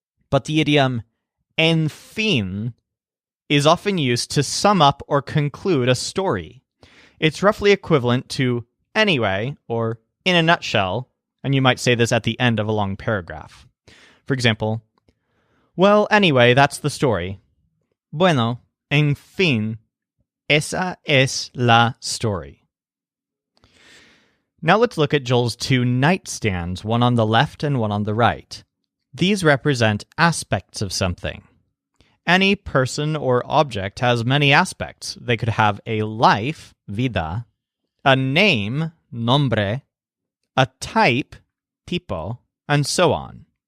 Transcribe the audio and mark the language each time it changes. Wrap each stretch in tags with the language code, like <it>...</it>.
<en>But the idiom en fin is often used to sum up or conclude a story. It's roughly equivalent to anyway or in a nutshell, and you might say this at the end of a long paragraph. For example, well, anyway, that's the story.</en> <es>Bueno, en fin, esa es la story.</es> <en>Now let's look at Joel's two nightstands, one on the left and one on the right. These represent aspects of something. Any person or object has many aspects. They could have a life, vida, a name, nombre, a type, tipo, and so on.</en>